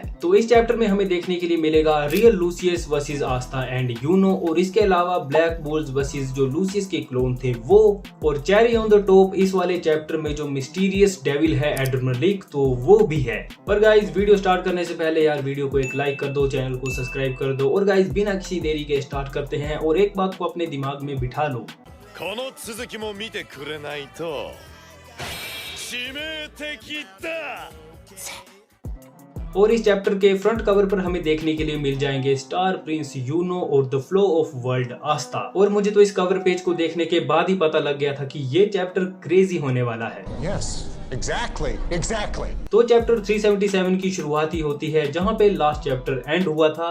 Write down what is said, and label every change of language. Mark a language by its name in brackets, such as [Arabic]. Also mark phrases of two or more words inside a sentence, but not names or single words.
[Hindi] तो इस चैप्टर में हमें देखने के लिए मिलेगा रियल लूसियस वर्सेस आस्था एंड यूनो, और इसके अलावा ब्लैक बुल्स वर्सेस जो लूसियस के क्लोन थे वो, और [English] cherry on the top [Hindi] इस वाले चैप्टर में जो [English] mysterious devil [Hindi] है एड्रेनालिक तो वो भी है। पर गाइज वीडियो स्टार्ट करने से पहले यार वीडियो को एक लाइक कर दो, चैनल को सब्सक्राइब कर दो, और गाइज बिना किसी देरी के स्टार्ट करते हैं। और एक बात को अपने दिमाग में बिठा लो, [Japanese] この続きも見てくれないと致命的だ। [Hindi] और इस चैप्टर के फ्रंट कवर पर हमें देखने के लिए मिल जाएंगे [English] star prince [Hindi] यूनो और [English] the flow of world [Hindi] आस्था। और मुझे तो इस कवर पेज को देखने के बाद ही पता लग गया था कि ये चैप्टर क्रेजी होने वाला है। [English] Yes, exactly. [Hindi] तो चैप्टर 377 की शुरुआत ही होती है जहां पे [English] last chapter end [Hindi] हुआ था।